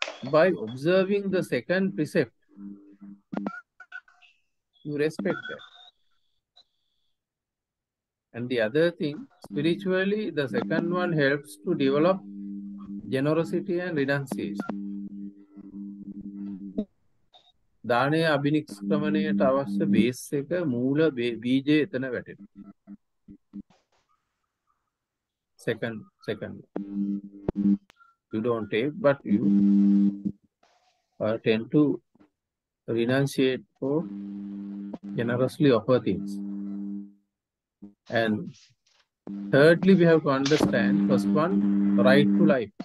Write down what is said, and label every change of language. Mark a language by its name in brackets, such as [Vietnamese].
[English] By observing the second precept, you respect that. And the other thing, spiritually, the second one helps to develop generosity and renunciation. [Sinhala] දානය අභිනිෂ්ක්‍රමණයට අවශ්‍ය base එක මූල බීජය එතන වැටෙනවා. [English] Second. You don't take, but you tend to renunciate for generously offer things. And thirdly, we have to understand, first one, right to life.